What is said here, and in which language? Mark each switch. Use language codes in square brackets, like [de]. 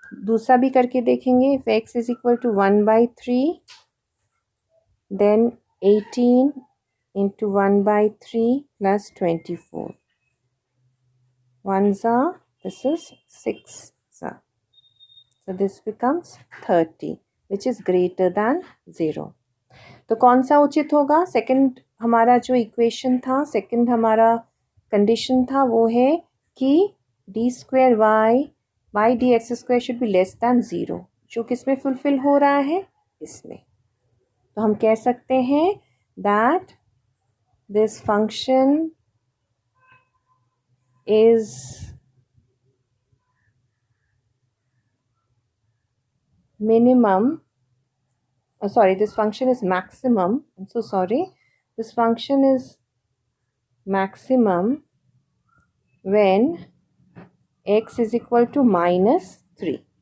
[hi] दूसरा भी करके देखेंगे. [en] If x is equal to 1/3, then 18 into 1/3 plus 24. 1s are, this is 6s are. So this becomes 30, which is greater than 0. [hi] तो कौन सा उचित होगा, सेकंड हमारा जो इक्वेशन था, सेकंड हमारा कंडीशन था, वो है कि d²y/dx² [en] should be less than [hi] 0, जो किस में फुलफिल हो रहा है, इसमें. तो हम कह सकते हैं [en] That this function is minimum, sorry, this function is maximum, I'm so sorry, this function is maximum when x is equal to -3.